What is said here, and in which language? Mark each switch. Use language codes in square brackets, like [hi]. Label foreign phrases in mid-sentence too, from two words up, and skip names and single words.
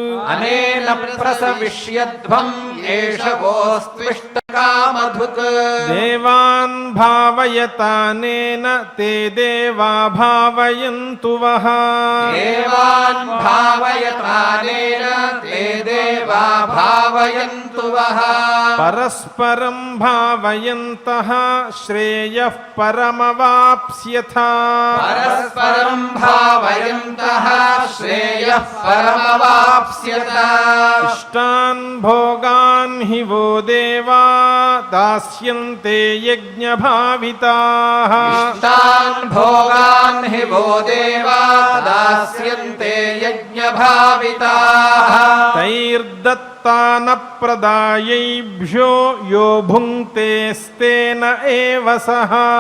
[sa] దేవాన్ భావయతానేన తే దేవా భావయంతు వః పరస్పరం భావయంతః శ్రేయః పరమవాప్స్యథ ఇష్టాన్ భోగాన్ హి వో దేవా दास्यन्ते यज्ञभाविताः इष्टान् भोगान् हि वो देवा दास्यन्ते यज्ञभाविताः तैर्दत्तानप्रदायैभ्यो यो भुङ्क्तेस्तेन एव सः